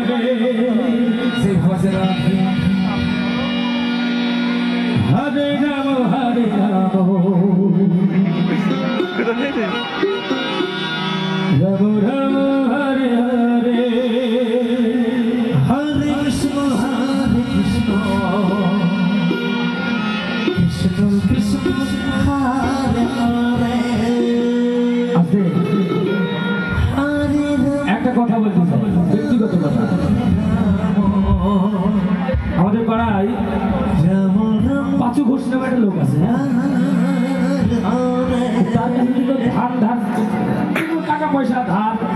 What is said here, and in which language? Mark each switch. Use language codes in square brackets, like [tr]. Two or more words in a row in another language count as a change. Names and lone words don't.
[sa] से भजरा हरे राम हरे राम राम राम हरे हरे हरे कृष्ण कृष्ण कृष्ण हरे हरे [bn] আছে একটা কথা বলতে চাই ব্যক্তিগত কথা আমাদের পাড়ায় পাঁচু ঘোষ নামে একটা লোক আছে তার কাছে ধান ধান টাকা পয়সা ধার